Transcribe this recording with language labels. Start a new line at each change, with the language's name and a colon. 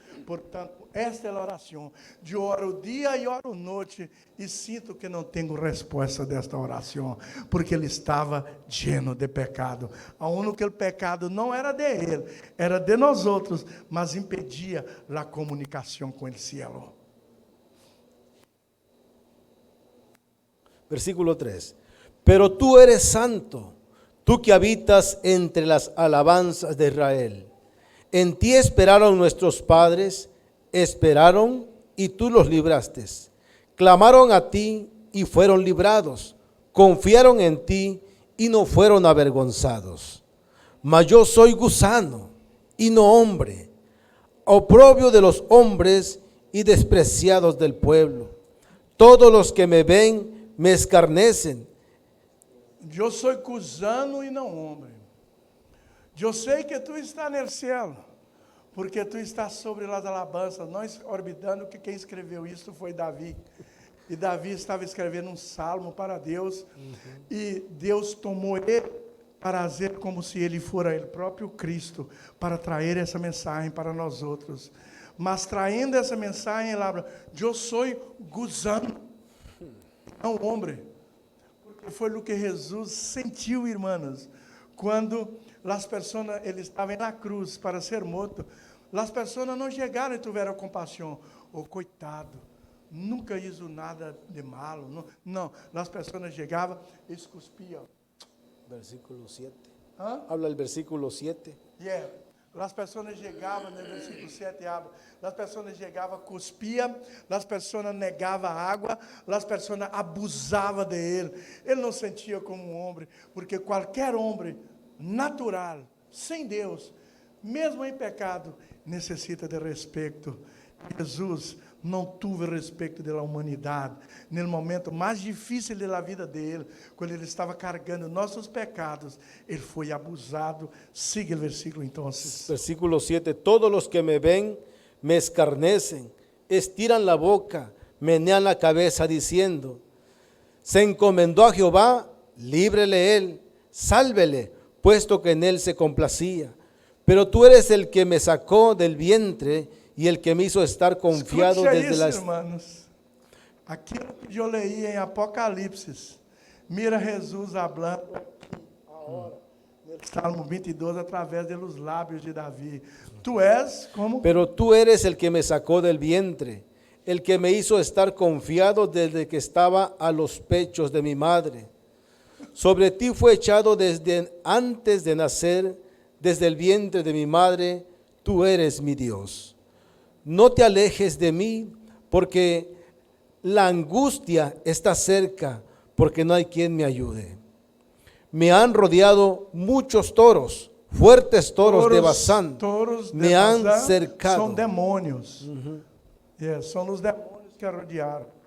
Portuguese: Portanto, esta é a oração. De oro dia e oro noite, e sinto que não tenho resposta desta oração, porque ele estava
Spanish: lleno
Portuguese: de pecado. A único que o pecado não era de ele, era de nós outros, mas impedia a comunicação com o céu. Versículo 3.
Spanish: Pero tú eres santo, tú que habitas entre las alabanzas de Israel. En ti esperaron nuestros padres, esperaron y tú los libraste. Clamaron a ti y fueron librados. Confiaron en ti y no fueron avergonzados. Mas yo soy gusano y no hombre, oprobio de los hombres y despreciados del pueblo. Todos los que me ven me escarnecen.
Portuguese: Eu sou gusano e não homem. Eu sei que tu está no céu, porque tu estás sobre as alabanças, nós orbitando que quem escreveu isso foi Davi. E Davi estava escrevendo um salmo para Deus, e Deus tomou ele para fazer como se ele fora o próprio Cristo, para trazer essa mensagem para nós outros. Mas traindo essa mensagem, ele
Spanish: habla,
Portuguese: eu sou gusano, não homem. Porque foi o que Jesus sentiu, irmãos, quando as pessoas, ele estava na cruz para ser morto, as pessoas não chegaram e tiveram compaixão.
Spanish: Oh, coitado, nunca hizo nada de malo.
Portuguese: Não, as pessoas chegavam e cuspiam. Versículo 7. ¿Ah?
Spanish: Habla el versículo 7. Yeah.
Portuguese: As pessoas chegavam, no versículo 7
Spanish: habla,
Portuguese: as pessoas chegavam, cuspiam, as pessoas negavam água, as pessoas abusavam de ele. Ele não sentia como um homem, porque qualquer homem natural, sem Deus, mesmo em pecado, necessita de respeito. Jesus não teve respeito da humanidade. No momento mais difícil da vida dele, quando ele estava carregando nossos pecados, ele foi abusado. Siga o versículo então. Versículo 7.
Spanish: Todos los que me ven me escarnecen, estiran la boca, menean la cabeza diciendo, se encomendó a Jehová, líbrele él, sálvele, puesto que en él se complacía. Pero tú eres el que me sacó del vientre y el que me hizo estar confiado
Portuguese: Escute
Spanish: desde
Portuguese: isso,
Spanish: la...
Portuguese: irmãos. Aquilo que eu
Spanish: leí
Portuguese: em Apocalipse.
Spanish: Mira
Portuguese: Jesus
Spanish: hablando
Portuguese: aqui, agora, no Salmo 22, através dos lábios de Davi. Tu és como...
Spanish: Pero tú eres el que me sacó del vientre, el que me hizo estar confiado desde que estaba a los pechos de mi madre. Sobre ti fue echado desde antes de nacer, desde el vientre de mi madre, tú eres mi Dios. No te alejes de mí, porque la angustia está cerca, porque no hay quien me ayude. Me han rodeado muchos toros, fuertes toros de Bazán. Toros de Me han Bazán cercado.
Portuguese: são demônios. São os demônios que a rodearam.